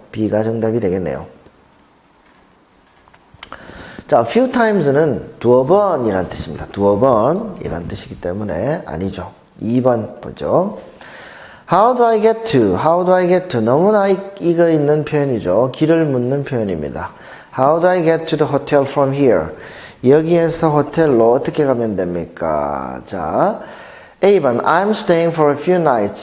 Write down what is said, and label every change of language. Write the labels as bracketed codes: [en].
[ko] B가 정답이 되겠네요. 자, few times는 두어 번이란 뜻입니다. 두어 번이란 뜻이기 때문에 아니죠. 2번 보죠. [en] How do I get to? How do I get to? [ko] 너무나 익어 있는 표현이죠. 길을 묻는 표현입니다. [en] How do I get to the hotel from here? [ko] 여기에서 호텔로 어떻게 가면 됩니까? 자, A번 [en] I'm staying for a few nights.